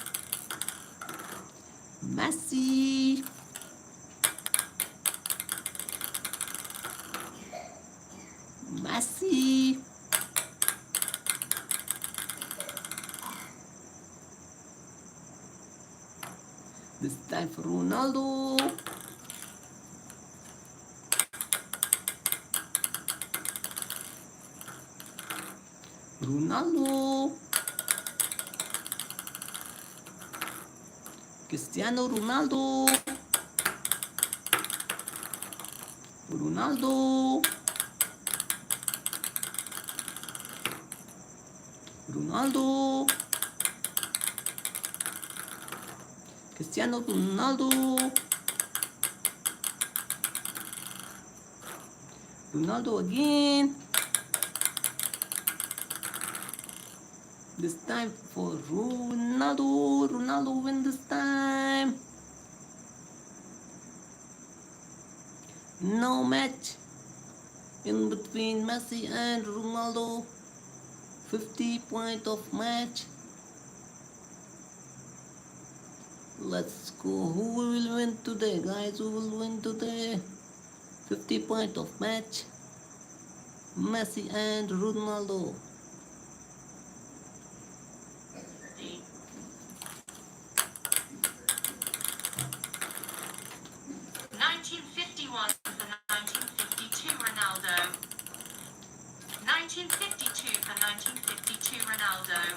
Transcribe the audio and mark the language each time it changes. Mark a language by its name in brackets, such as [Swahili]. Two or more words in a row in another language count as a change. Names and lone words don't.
[English] Messi. Messi. This time for Ronaldo. Ronaldo. Cristiano Ronaldo. Ronaldo. Ronaldo. Cristiano Ronaldo. Ronaldo again. This time for Ronaldo. Ronaldo win this time. No match in between Messi and Ronaldo. 50-point of match. Let's go. Who will win today, guys? Who will win today? 50-point of match. Messi and Ronaldo. 1951 for 1952 Ronaldo. 1952 for 1952 Ronaldo.